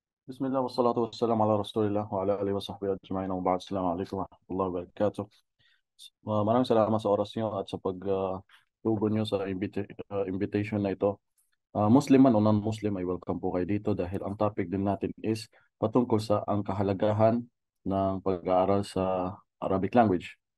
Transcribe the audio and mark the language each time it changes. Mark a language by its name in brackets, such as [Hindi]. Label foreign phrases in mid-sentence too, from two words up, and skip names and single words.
[Arabic] بسم الله والصلاة والسلام على رسول الله وعلى آله وصحبه أجمعين وبعد. السلام عليكم ورحمة الله وبركاته. [Filipino] Maraming salamat sa oras niyo at sa pag-tugon niyo sa invitation na ito. Muslim man o non-Muslim ay welcome po kayo dito dahil ang topic din natin is patungkol sa ang kahalagahan ng pag-aaral sa [English] Arabic language.